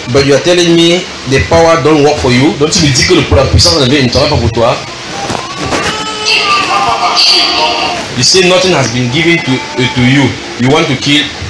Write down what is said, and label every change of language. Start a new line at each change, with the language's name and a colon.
English: But you are telling me the power don't work for you.
French: Donc tu me dis que la puissance de Dieu ne travaille pas pour toi.
English: You say nothing has been given to you. You want to kill.